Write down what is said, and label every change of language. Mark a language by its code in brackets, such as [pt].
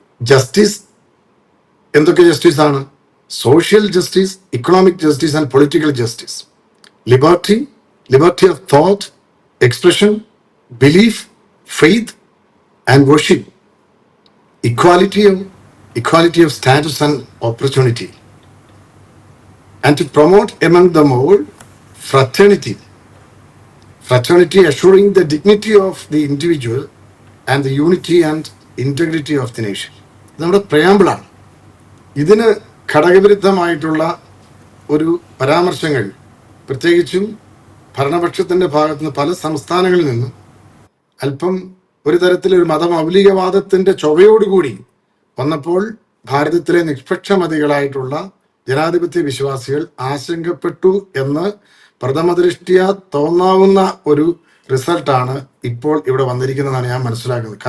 [en] Justice [ml] എന്തൊക്കെ justice ആണ്? [en] Social justice, economic justice and political justice. Liberty, liberty of thought, expression, belief, faith and worship. Equality of status and opportunity. And to promote among them all fraternity assuring the dignity of the individual and the unity and integrity of the nation. [ml] നമ്മുടെ പ്രയാമ്പിളാണ്. ഇതിന് ഘടകവിരുദ്ധമായിട്ടുള്ള ഒരു പരാമർശങ്ങൾ പ്രത്യേകിച്ചും ഭരണപക്ഷത്തിന്റെ ഭാഗത്തുനിന്ന് പല സംസ്ഥാനങ്ങളിൽ നിന്നും അല്പം ഒരു തരത്തിലൊരു മതമൗലികവാദത്തിന്റെ ചൊവ്വയോടുകൂടി വന്നപ്പോൾ ഭാരതത്തിലെ നിഷ്പക്ഷമതികളായിട്ടുള്ള ജനാധിപത്യ വിശ്വാസികൾ ആശങ്കപ്പെട്ടു എന്ന് പ്രഥമ ദൃഷ്ട്യാ തോന്നാവുന്ന ഒരു റിസൾട്ടാണ് ഇപ്പോൾ ഇവിടെ വന്നിരിക്കുന്നതാണ് ഞാൻ മനസ്സിലാക്കുന്നത്.